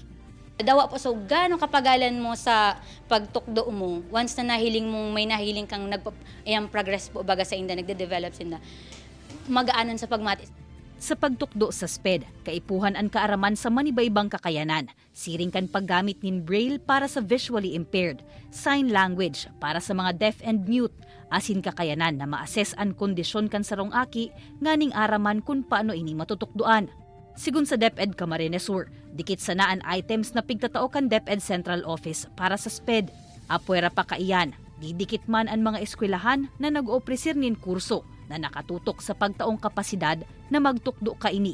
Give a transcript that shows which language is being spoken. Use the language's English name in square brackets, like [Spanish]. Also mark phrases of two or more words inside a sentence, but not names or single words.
[Bikol] Dawa po so gano'ng kapagalan mo sa pagtukdo mo once na nahiling mong may nahiling kang progress po baga sa inda nagde-develop sinda magaanan sa pagmati. Sa pagtukdo sa SPED, kaipuhan ang kaaraman sa manibaybang kakayanan, siring kan paggamit nin braille para sa [English] visually impaired, sign language [Bikol] para sa mga [English] deaf and mute, [Bikol] asin kakayanan na ma-assess ang kondisyon kan sarong aki, nganing araman kung paano ini matutukdoan. Sigun sa DepEd Camarines Sur, dikit sanaan items na pigtatao kan DepEd Central Office para sa SPED. Apwera pa kaiyan, didikit man ang mga eskwelahan na nag-opresir nin kurso na nakatutok sa pagtaong kapasidad na magtukdo kaini.